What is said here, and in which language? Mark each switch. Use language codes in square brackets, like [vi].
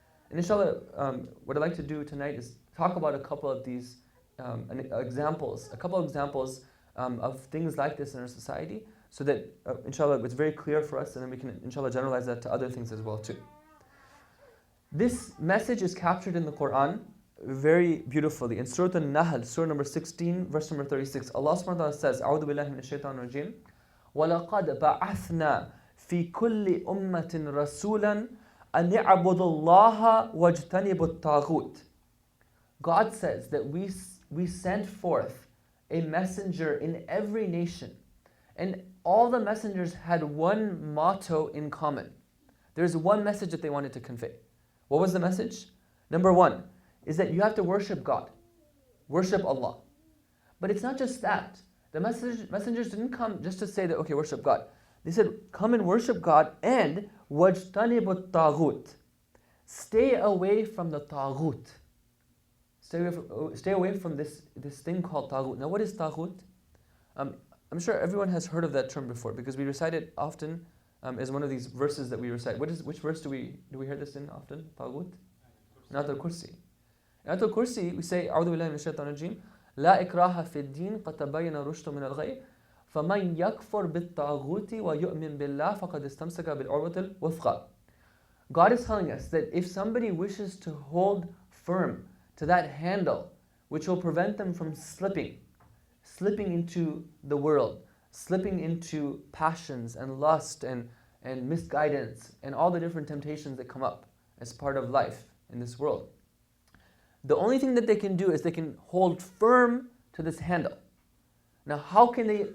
[en] And inshallah, what I'd like to do tonight is talk about a couple of these examples of things like this in our society, so that inshallah it's very clear for us, and then we can inshallah generalize that to other things as well too. This message is captured in the Quran very beautifully. In Surah An-Nahl, Surah number 16, verse number 36, Allah subhanahu wa ta'ala says, [ar] أعوذ بالله من الشيطان الرجيم وَلَقَدْ بَعَثْنَا فِي كُلِّ أُمَّةٍ رَسُولًا أَنِ اعْبُدُوا اللَّهَ وَاجْتَنِبُوا الطَّاغُوتَ. [en] God says that we sent forth a messenger in every nation, and all the messengers had one motto in common. There's one message that they wanted to convey. What was the message? Number one is that you have to worship God, worship Allah. But it's not just that. The messengers didn't come just to say that, okay, worship God. They said, come and worship God, and [ar] وَاجْتَنِبُوا الطَّاغُوتَ. [en] Stay away from the taghut. Stay away from this thing called taghut. Now, what is taghut? I'm sure everyone has heard of that term before because we recite it often as one of these verses that we recite. Which verse do we hear this in often? Taghut? Ayatul Kursi. In Ayatul Kursi, we say, [ar] أعوذ بالله من الشيطان الرجيم لا إكراه في الدين قد تبين الرشد من الغي فمن يكفر بالطاغوت ويؤمن بالله فقد استمسك بالعروة الوثقى. [en] God is telling us that if somebody wishes to hold firm to that handle which will prevent them from slipping into the world, slipping into passions and lust and misguidance and all the different temptations that come up as part of life in this world, the only thing that they can do is they can hold firm to this handle. Now, how can they?